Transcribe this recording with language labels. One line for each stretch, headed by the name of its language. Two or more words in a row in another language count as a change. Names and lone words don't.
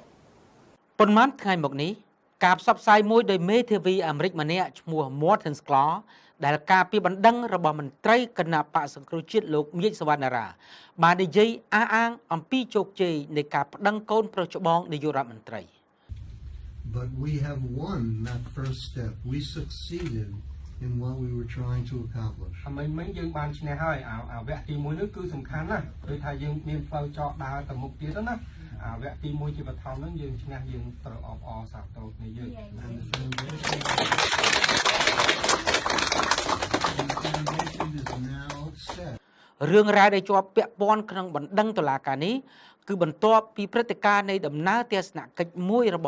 Khmer: ប៉ុន្មានថ្ងៃមកនេះការផ្សព្វផ្សាយមួយដោយមេធាវីអាមេរិកម្នាក់ឈ្មោះ Martin Sklar ដែលការពីបណ្ដឹងរបស់មន្ត្រីគណៈបកសង្គ្រោះជាតិលោកញាតិសវណ្ណារាបាននិយាយអះអាងអំពីជោគជ័យនៃការប្តឹងកូនប្រុសច្បងនាយករដ្ឋមន្ត្រី
English: But we have won that first step. We succeeded in what we were trying to accomplish.
Khmer: មិនយើងបានឈ្នះហើយអាវគ្គទី1នោះគឺសំខាន់ណាស់ដូចថាយើងមានផ្លូវចកដើរទៅមុខទៀតណាអាវគ្គទី1ជាបឋមហ្នឹងយើងឈ្នះយើងត្រូវអបអរសាទរគ្នាយើង រឿងរ៉ាវដែលជាប់ពាក់ព័ន្ធក្នុងបណ្ដឹងតុលាការនេះគឺបន្ទាប់ពីព្រឹត្តិការណ៍នៃដំណើរទស្សនកិច្ចមួយរបស់